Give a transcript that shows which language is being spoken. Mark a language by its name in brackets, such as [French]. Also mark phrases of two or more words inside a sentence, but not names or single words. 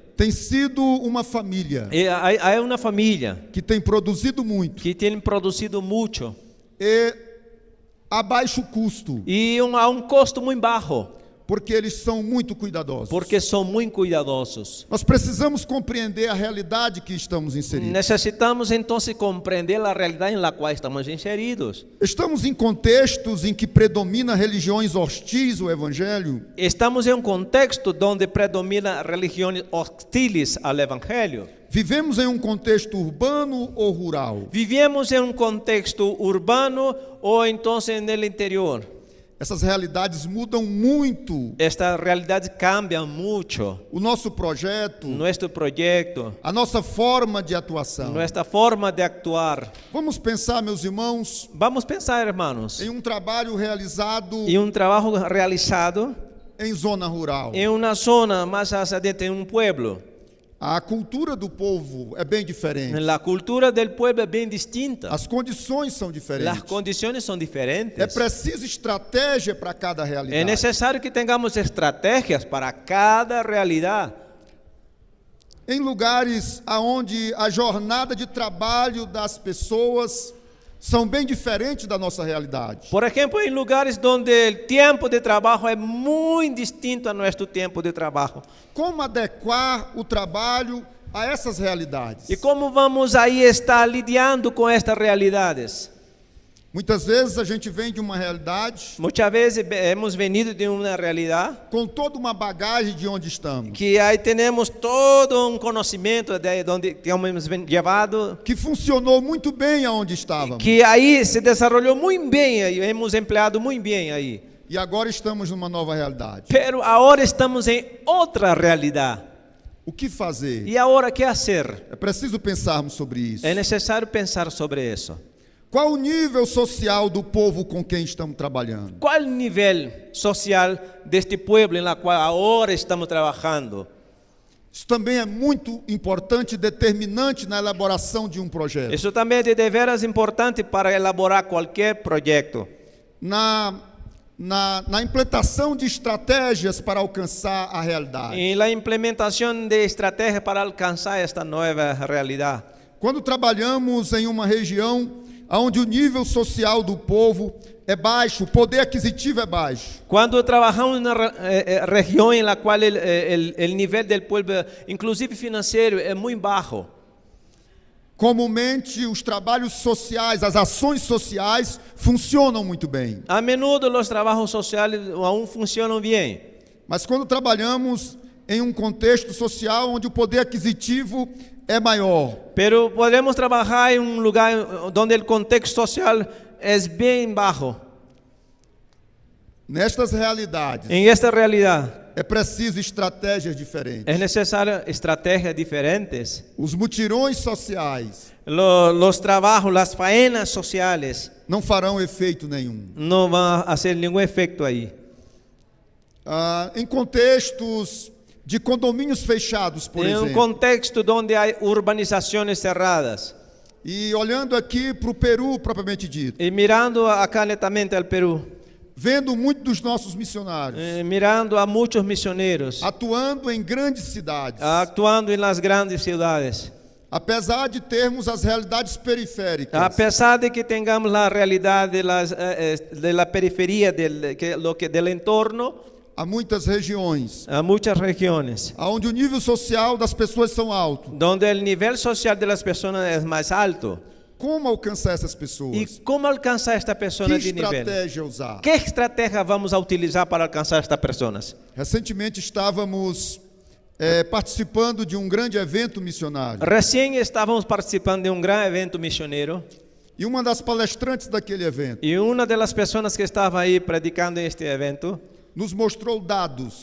[Portuguese] Tem sido uma família [Spanish] Hay una familia [Portuguese] que tem produzido muito [Spanish] que tienen producido mucho [Portuguese] e a baixo custo, [Spanish] y a un costo muy bajo, [Portuguese] porque eles são muito cuidadosos. [Spanish] porque son muy cuidadosos. [Portuguese] Nós precisamos compreender a realidade que estamos inseridos. [Spanish] Necesitamos entonces comprender la realidad en la cual estamos inseridos. [Portuguese] Estamos em contextos em que predomina religiões hostis ao evangelho. [Spanish] Estamos en un contexto donde predominan religiones hostiles al evangelio. [Portuguese] Vivemos em um contexto urbano ou rural. [Spanish] Vivimos en un contexto urbano o entonces en el interior. [Portuguese] Essas realidades mudam muito. [Spanish] Esta realidad cambia mucho. [Portuguese] O nosso projeto, [Spanish] Nuestro proyecto, [Portuguese] a nossa forma de atuação. [Spanish] nuestra forma de actuar. [Portuguese] Vamos pensar, meus irmãos, [Spanish] Vamos pensar, hermanos, [Portuguese] em um trabalho realizado [Spanish] en un trabajo realizado [Portuguese] em zona rural. [Spanish] en una zona más hacia adentro, en un pueblo. [Portuguese] A cultura do povo é bem diferente. [Spanish] La cultura del pueblo es bien distinta. [Portuguese] As condições são [Spanish] Las [Portuguese] diferentes. [Spanish] condiciones son diferentes. [Portuguese] É preciso estratégia para cada [Spanish] Es [Portuguese] realidade. [Spanish] necesario que tengamos estrategias para cada realidad. [Portuguese] Em lugares aonde a jornada de trabalho das pessoas são bem diferentes da nossa realidade. [Spanish] Por ejemplo, en lugares donde el tiempo de trabajo es muy distinto a nuestro tiempo de trabajo. [Portuguese] Como adequar o trabalho a essas realidades? [Spanish] ¿Y cómo vamos ahí a estar lidiando con estas realidades? [Portuguese] Muitas vezes a gente vem de uma realidade [Spanish] Muchas veces hemos venido de una realidad [Portuguese] com toda uma bagagem de onde estamos, [Spanish] que ahí tenemos todo un conocimiento de donde hemos llevado, [Portuguese] que funcionou muito bem aonde estávamos. [Spanish] que ahí se desarrolló muy bien y hemos empleado muy bien ahí. [Portuguese] E agora estamos numa nova realidade. [Spanish] Pero ahora estamos en otra realidad. [Portuguese] O que fazer? [Spanish] ¿Y ahora qué hacer? [Portuguese] É preciso pensarmos sobre isso. [Spanish] Es necesario pensar sobre eso. [Portuguese] Qual o nível social do povo com quem estamos trabalhando? [Spanish] ¿Cuál nivel social de este pueblo en la cual ahora estamos trabajando? [Portuguese] Isso também é muito importante e determinante na elaboração de um projeto. [Spanish] Eso también es de veras importante para elaborar cualquier proyecto. [Portuguese] Na implantação de estratégias para alcançar a realidade. [Spanish] En la implementación de estrategias para alcanzar esta nueva realidad. [Portuguese] Quando trabalhamos em uma região onde o nível social do povo é baixo, o poder aquisitivo é baixo, [Spanish] Cuando trabajamos en una región en la cual el nivel del pueblo, inclusive financiero, es muy bajo, [Portuguese] comumente os trabalhos sociais, as ações sociais funcionam muito bem. [Spanish] a menudo los trabajos sociales aún funcionan bien. [Portuguese] Mas quando trabalhamos em um contexto social onde o poder aquisitivo é maior. [Spanish] pero podemos trabajar en un lugar donde el contexto social es bien bajo. [Portuguese] Nestas realidades, [Spanish] En esta realidad [Portuguese] é preciso estratégias diferentes. [Spanish] es necesario estrategias diferentes. [Portuguese] Os mutirões sociais [Spanish] Los trabajos, las faenas sociales [Portuguese] não farão efeito nenhum. [Spanish] no van a hacer ningún efecto ahí. [Portuguese] Em contextos de condomínios fechados, por [Spanish] En un [Portuguese] exemplo. [Spanish] contexto donde hay urbanizaciones cerradas [Portuguese] E olhando aqui para o Peru, propriamente dito, [Spanish] y mirando acá netamente al Perú, [Portuguese] vendo muitos dos nossos missionários [Spanish] mirando a muchos misioneros [Portuguese] atuando em grandes cidades, [Spanish] actuando en las grandes ciudades. [Portuguese] apesar de termos as realidades periféricas, [Spanish] A pesar de que tengamos la realidad de la periferia del entorno, [Portuguese] há muitas regiões [Spanish] a muchas regiones [Portuguese] onde o nível social das pessoas são alto. [Spanish] donde el nivel social de las personas es más alto. [Portuguese] Como alcançar essas [Spanish] ¿Y [Portuguese] pessoas? [Spanish] cómo alcanzar a esta persona [Portuguese] Que [Spanish] de nivel? [Portuguese] estratégia usar? [Spanish] ¿Qué estrategia vamos a utilizar para alcanzar a estas personas? [Portuguese] Recentemente estávamos participando de um grande evento missionário. [Spanish] Recién estábamos participando de un gran evento misionero [Portuguese] E uma das palestrantes daquele evento [Spanish] y una de las personas que estaba ahí predicando en este evento [Portuguese] nos mostrou dados